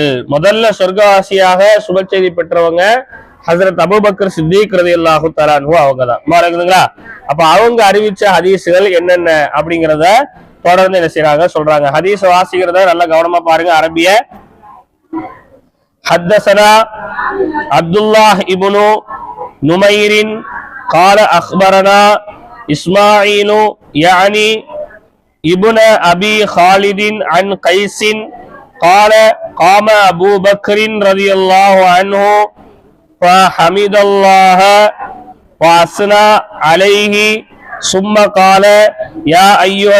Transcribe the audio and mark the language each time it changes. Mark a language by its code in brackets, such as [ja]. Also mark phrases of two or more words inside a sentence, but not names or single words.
[ta] முதல்ல சொர்க்கவாசியாக சுப செய்தி பெற்றவங்க ஹஜ்ரத் அபூபக்கர் சித்திக் [ar] رضي الله تعالى عنه [ta] அவங்கதான். இருக்குதுங்களா? அப்ப அவங்க அறிவிச்ச ஹதீஸ்கள் என்னென்ன அப்படிங்கிறத தொடர்ந்து என்ன செய்றாங்க சொல்றாங்க. ஹதீஸ் வாசிக்கிறத நல்லா கவனமா பாருங்க. அரபிய. [ar] حدثنا عبد الله بن نمير قال أخبرنا إسماعيل يعني ابن أبي خالد عن قيس قال قام أبو بكر رضي الله عنه فحمد الله وأثنى عليه ثم قال يا أيها